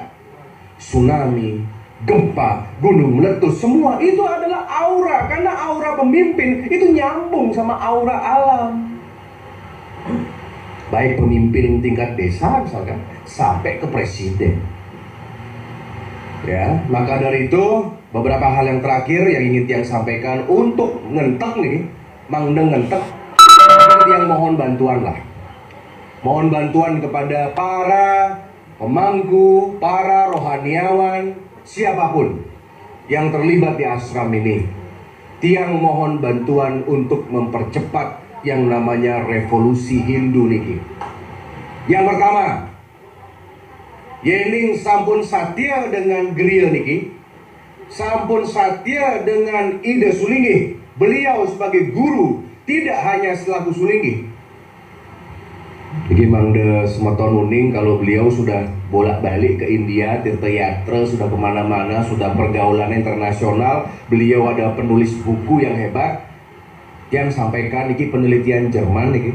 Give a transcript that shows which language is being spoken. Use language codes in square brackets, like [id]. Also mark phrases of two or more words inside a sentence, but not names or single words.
[id] Tsunami, gempa, gunung meletus, semua itu adalah aura, karena aura pemimpin itu nyambung sama aura alam. Baik pemimpin tingkat desa misalkan, sampai ke presiden. Ya, maka dari itu beberapa hal yang terakhir yang ingin Tiang sampaikan untuk ngentek nih, mangdeng ngentek, Tiang mohon bantuan lah. Mohon bantuan kepada para pemangku, para rohaniawan, siapapun yang terlibat di ashram ini. Tiang mohon bantuan untuk mempercepat yang namanya revolusi Hindu niki. Yang pertama, [ban] Yening sampun satya dengan Griya niki, sampun satya dengan Ida Sulingih. [id] Beliau sebagai guru, tidak hanya selaku Sulingih. [ban] Jadi Mangda Semeton Uning, [id] kalau beliau sudah bolak-balik ke India, Tirta Yatra, sudah kemana-mana, sudah pergaulan internasional. Beliau ada penulis buku yang hebat, yang sampaikan niki penelitian Jerman niki.